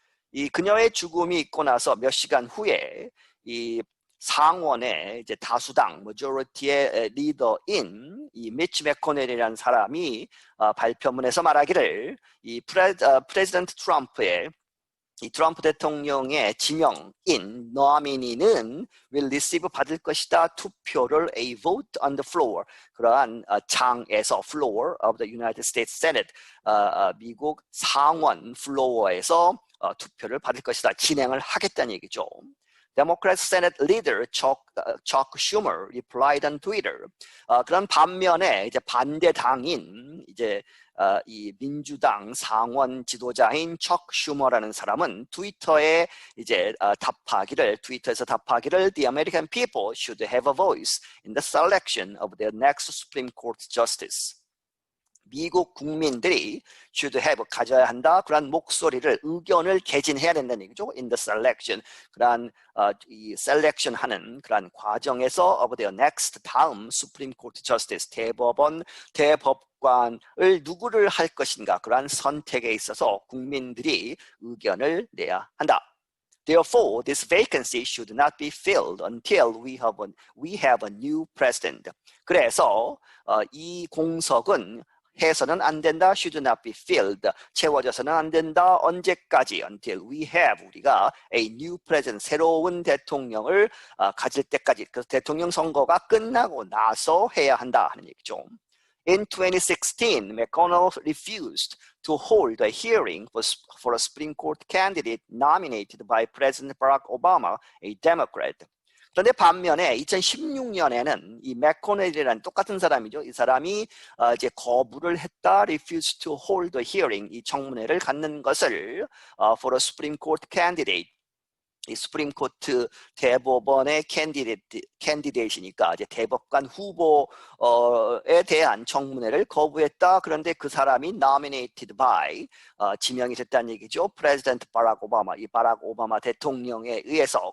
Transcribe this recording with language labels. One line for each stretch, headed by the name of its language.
Korean: 이 그녀의 죽음이 있고 나서 몇 시간 후에 이 상원의 이제 다수당 majority의 리더인 이 미치 맥코넬이라는 사람이 발표문에서 말하기를 이 프레지던트 트럼프의 이 트럼프 대통령의 지명인 노미니는
English: will receive
Korean: 받을 것이다. 투표를
English: a vote on the floor
Korean: 그러한 장에서
English: floor of the United States Senate
Korean: 미국 상원 플로어에서 투표를 받을 것이다. 진행을 하겠다는 얘기죠.
English: Democrat Senate Leader Chuck Schumer replied on Twitter.
Korean: 그런 반면에 이제 반대당인 이제 이 민주당 상원 지도자인 척 슈머라는 사람은 트위터에 이제 트위터에서 답하기를
English: The American people should have a voice in the selection of their next Supreme Court justice.
Korean: 미국 국민들이
English: should have
Korean: 가져야 한다. 그런 목소리를 의견을 개진해야 된다는 얘기죠.
English: In the selection
Korean: 그런 이 selection 하는 그런 과정에서
English: of their next
Korean: 다음 Supreme Court Justice 대법관을 누구를 할 것인가 그런 선택에 있어서 국민들이 의견을 내야 한다.
English: Therefore, this vacancy should not be filled until we have a new president.
Korean: 그래서 이 공석은 해서는 안 된다.
English: should not be filled.
Korean: 채워져서는 안 된다. 언제까지?
English: until we have
Korean: 우리가
English: a new president
Korean: 새로운 대통령을 가질 때까지. 그래서 대통령 선거가 끝나고 나서 해야 한다 하는 얘기죠.
English: In 2016, McConnell refused to hold a hearing for a Supreme Court candidate nominated by President Barack Obama, a Democrat.
Korean: 그런데 반면에 2016년에는 이 맥코넬이라는 똑같은 사람이죠. 이 사람이 이제 거부를 했다.
English: refused to hold a hearing.
Korean: 이 청문회를 갖는 것을
English: for a Supreme Court candidate.
Korean: 이 수프림 코트 대법원의 캔디데이시니까 이제 대법관 후보에 대한 청문회를 거부했다. 그런데 그 사람이
English: nominated by
Korean: 지명이 됐다는 얘기죠. 프레지던트 바락 오바마, 이 바락 오바마 대통령에 의해서.